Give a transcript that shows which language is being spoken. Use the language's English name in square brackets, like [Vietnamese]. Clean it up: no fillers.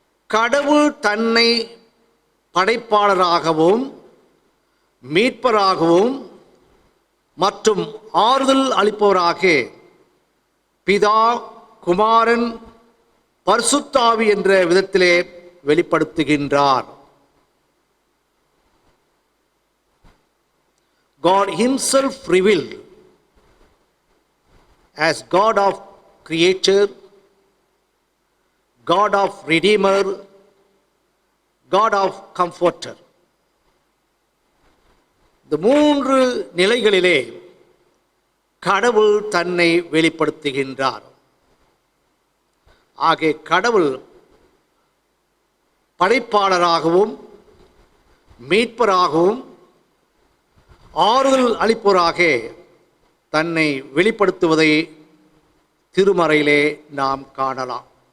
[Tamil] கடவுள் தன்னை படைப்பாளராகவும் மீட்பராகவும் மற்றும் ஆறுதல் அளிப்பவராக பிதா, குமாரன், பரிசுத்த ஆவி என்ற விதத்திலே வெளிப்படுத்துகின்றார். [English] God himself revealed as God of Creator, God of Redeemer, God of Comforter. [Tamil] இந்த மூன்று நிலைகளிலே கடவுள் தன்னை வெளிப்படுத்துகின்றார். ஆகிய கடவுள் படைப்பாளராகவும் மீட்பராகவும் ஆறுதல் அளிப்பவராக தன்னை வெளிப்படுத்துவதை திருமறையிலே நாம் காணலாம்.